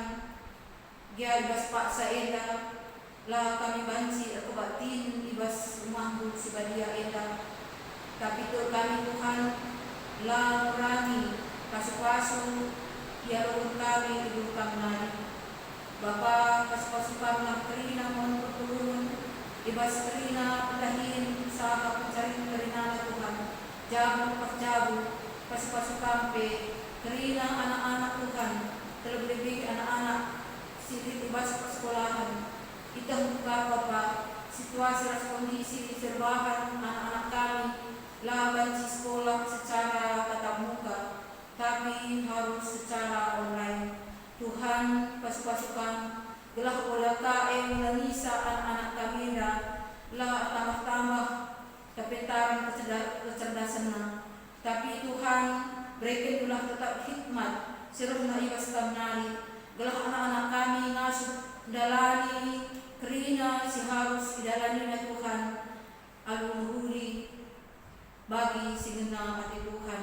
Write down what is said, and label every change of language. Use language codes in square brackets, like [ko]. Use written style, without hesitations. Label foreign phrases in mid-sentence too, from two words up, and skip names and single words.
[btx] Gia ibas paksa enda, lah kami banci kebatin ibas rumahmu sibadia enda. Tapi tu kami Tuhan, lah merani pasu-pasu, dialog kami hidup kami nari. Bapa pasu-pasu kami lah kerina ngawan perpulungan, ibas kerina pendahin sahabat pencari kerina Tuhan. Jabu pas jabu, pasu-pasu kampe, kerina anak-anak Tuhan, terlebih anak-anak silit ibas persekolahan. Kita buka Bapa, situasi ras kondisi serbahan anak-anak kami, laban [id] di sekolah secara tatap muka, tapi harus secara online. [btx] Tuhan pasu-pasukan, gelah olah KM menisa anak-anak kami lah tambah-tambah kepintaran kecerdasan. Tapi Tuhan berikan ulah tetap hikmat seruhna ibas kamnari, gelah anak-anak kami ngasuh dalani kerina si harus idalani na Tuhan alumuhuri bagi singena hati Tuhan.